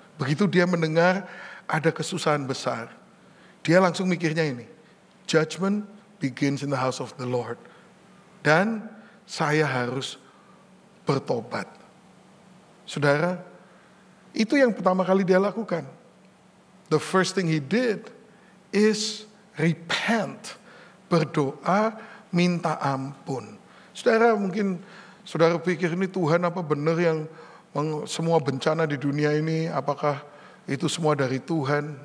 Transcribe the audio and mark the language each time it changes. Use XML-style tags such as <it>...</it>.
<id>Begitu dia mendengar ada kesusahan besar, dia langsung mikirnya ini,</id> <en>judgment begins in the house of the Lord.</en> <id>Dan saya harus bertobat. Saudara, itu yang pertama kali dia lakukan.</id> <en>The first thing he did is repent,</en> <id>berdoa, minta ampun. Saudara mungkin saudara pikir ini Tuhan apa benar yang semua bencana di dunia ini, apakah itu semua dari Tuhan?</id>